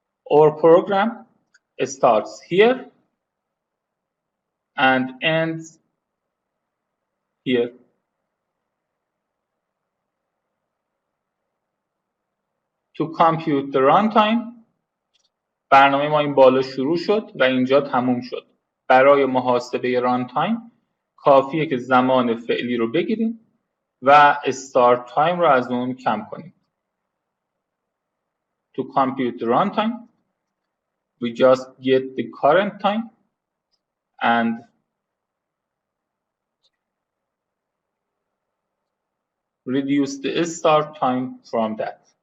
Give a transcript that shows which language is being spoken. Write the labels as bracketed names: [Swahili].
[English] Our program starts here and ends here. To compute the runtime, [Persian] برنامه ما این بالا شروع شد و اینجا تموم شد. برای محاسبه رانتایم کافیه که زمان فعلی رو بگیریم و استارت تایم رو از اون کم کنیم. [English] To compute the runtime, we just get the current time and reduce the start time from that.